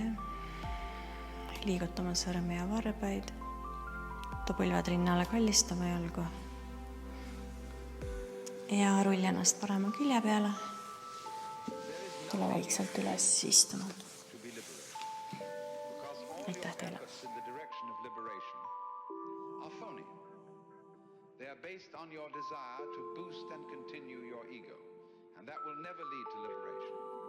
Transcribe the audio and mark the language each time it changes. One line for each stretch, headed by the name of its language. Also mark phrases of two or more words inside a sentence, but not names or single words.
Estonian: Liigutama sõrme ja varbaid. Too põlved rinnale kallistama jalgu. Ja rulli ennast parema külje peale. Tule väikselt üles istuma. Aitäh teile.
English: They are based on your desire to boost and continue your ego. And that will never lead to liberation.